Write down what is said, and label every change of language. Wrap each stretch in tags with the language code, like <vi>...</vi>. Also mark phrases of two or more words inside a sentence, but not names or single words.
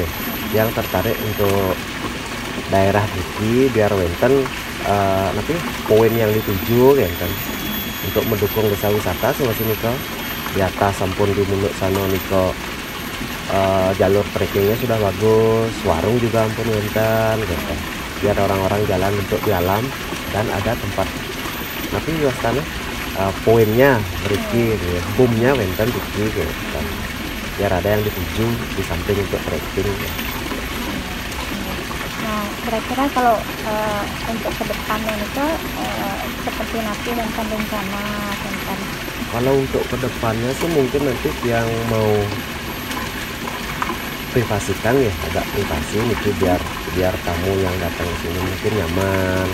<id>Yang tertarik untuk daerah iki biar wenten nanti poin yang dituju ya kan untuk mendukung desa wisata sih niko di atas sampun di Munuk Sano niko jalur trekkingnya sudah bagus, warung juga</id> <ban>ampun wenten</ban> <id>gitu. Biar orang-orang jalan untuk di alam dan ada tempat nanti wastana poinnya beriki gitu ya. Boomnya wenten iki gitu kan. Biar ada yang dituju di samping untuk trekking ya. Nah, kira-kira kalau untuk kedepannya itu seperti nanti tentang rencana tentang kalau untuk kedepannya sih mungkin nanti yang mau privasikan ya agak privasi itu biar tamu yang datang ke sini mungkin nyaman.</id>